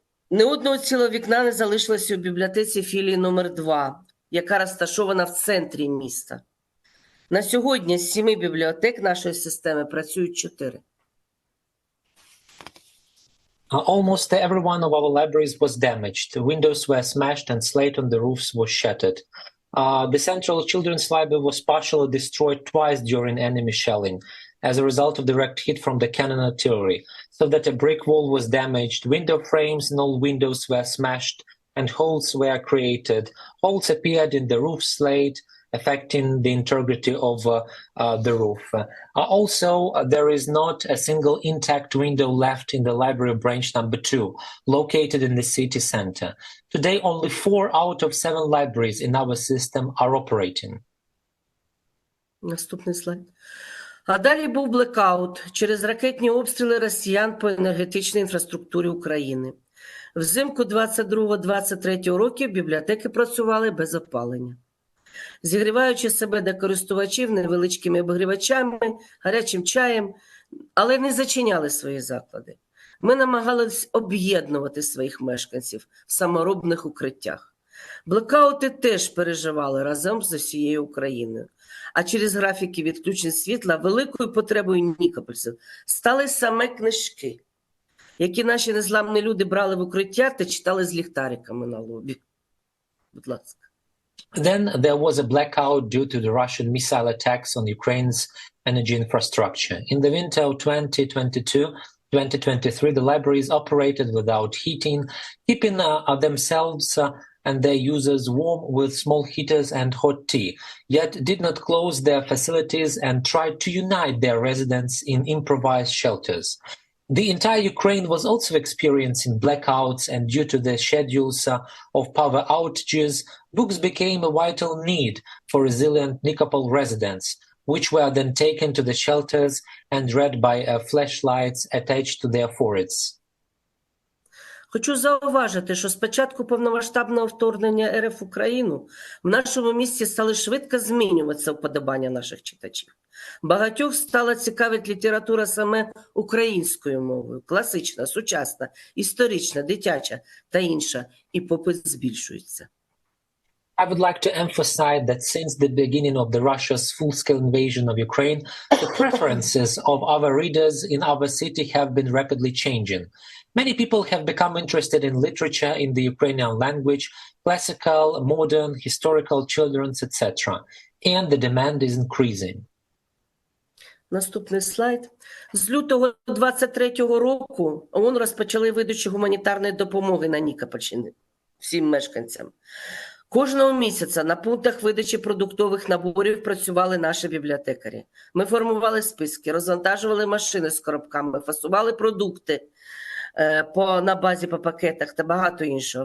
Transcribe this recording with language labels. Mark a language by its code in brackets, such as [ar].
[uk] Ні одного цілого вікна не залишилося у бібліотеці філії номер 2, яка розташована в центрі міста. На сьогодні з 7 бібліотек нашої системи працюють 4. [en] Almost every one of our libraries was damaged. Windows were smashed and slate on the roofs was shattered. The Central Children's Library was partially destroyed twice during enemy shelling as a result of direct hit from the cannon artillery, so that a brick wall was damaged, window frames and all windows were smashed, and holes were created. Holes appeared in the roof slate, affecting the integrity of the roof. Also, there is not a single intact window left in the library branch number 2, located in the city center. Today, only 4 out of 7 libraries in our system are operating. [uk] Наступний слайд. А далі був блекаут через ракетні обстріли росіян по енергетичній інфраструктурі України. Взимку 22-23 років бібліотеки працювали без опалення. Зігріваючи себе до користувачів невеличкими обігрівачами, гарячим чаєм, але не зачиняли свої заклади. Ми намагалися об'єднувати своїх мешканців в саморобних укриттях. Блекаути теж переживали разом з усією Україною. А через графіки відключень світла великою потребою нікопольців стали саме книжки, які наші незламні люди брали в укриття та читали з ліхтариками на лобі. Будь ласка. [en] Then there was a blackout due to the Russian missile attacks on Ukraine's energy infrastructure. In the winter of 2022-2023, the libraries operated without heating, keeping themselves and their users warm with small heaters and hot tea, yet did not close their facilities and tried to unite their residents in improvised shelters. The entire Ukraine was also experiencing blackouts, and due to the schedules of power outages, books became a vital need for resilient Nikopol residents, which were then taken to the shelters and read by flashlights attached to their foreheads. [uk] Хочу зауважити, що з початку повномасштабного вторгнення РФ в Україну в нашому місті стали швидко змінюватися вподобання наших читачів. Багатьох стала цікавить література саме українською мовою, класична, сучасна, історична, дитяча та інша, і попит збільшується. [en] I would like to emphasize that since the beginning of the Russia's full-scale invasion of Ukraine, the preferences of our readers in our city have been rapidly changing. Many people have become interested in literature in the Ukrainian language, classical, modern, historical, children's, etc. And the demand is increasing. [uk] Наступний слайд. З лютого 23-го року ООН розпочали видачу гуманітарної допомоги на Нікопольщині всім мешканцям. Кожного місяця на пунктах видачі продуктових наборів працювали наші бібліотекарі. Ми формували списки, розвантажували машини з коробками, фасували продукти на базі по пакетах та багато іншого.